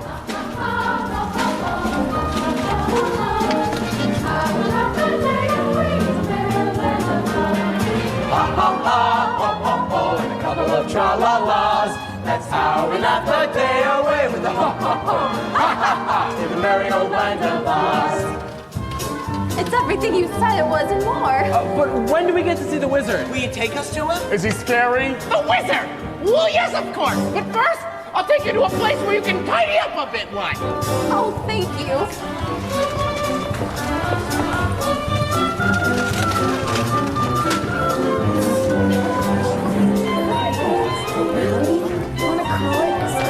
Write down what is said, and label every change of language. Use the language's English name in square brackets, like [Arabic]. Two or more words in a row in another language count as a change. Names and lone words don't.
[English] Ha ha ha, ho ho ho, and a couple of tra-la-las. That's how we laugh the day away with the ho ho ho, ha ha ha, in the merry old land of Oz. It's everything you said it was and more. But when do we get to see the wizard? Will you take us to him? Is he scary? The wizard! Well, yes, of course. But first, I'll take you to a place where you can tidy up a bit, like. Oh, thank you. Wanna call it?